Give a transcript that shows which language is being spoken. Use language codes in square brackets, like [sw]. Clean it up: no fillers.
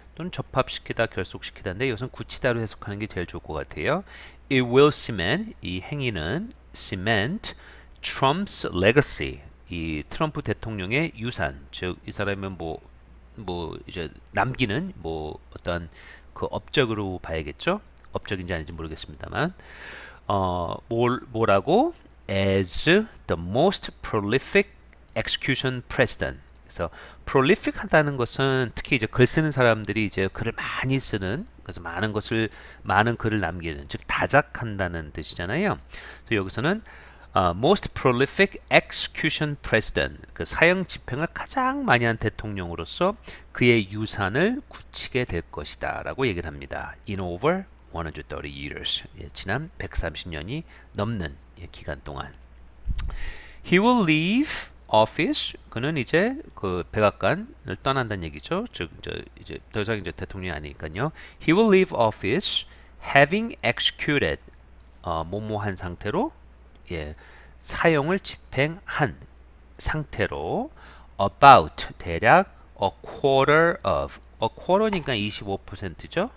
[ko] 또는 접합시키다, 결속시키다인데 이것은 굳히다로 해석하는 게 제일 좋을 것 같아요. It will cement, 이 행위는 cement Trump's legacy, 이 트럼프 대통령의 유산, 즉 이 사람은 뭐 이제 남기는 뭐 어떤 그 업적으로 봐야겠죠. [en] 업적인지 아닌지 모르겠습니다만 뭐라고 as the most prolific execution president. [ko] 그래서 prolific 하다는 것은 특히 이제 글 쓰는 사람들이 이제 글을 많이 쓰는, 그래서 많은 글을 남기는, 즉 다작한다는 뜻이잖아요. 그래서 여기서는 most prolific execution president, 그 사형 집행을 가장 많이 한 대통령으로서 그의 유산을 굳히게 될 것이다 라고 얘기를 합니다. In over 130 years, 지난 130년이 넘는 기간 동안. He will leave office, 그는 이제 그 백악관을 떠난다는 얘기죠. 즉 이제 더 이상 이제 대통령이 아니니까요. [en] He will leave office having executed, 뭐뭐한 상태로, 사형을 집행한 상태로 about, 대략 a quarter of, a quarter니까 25%죠.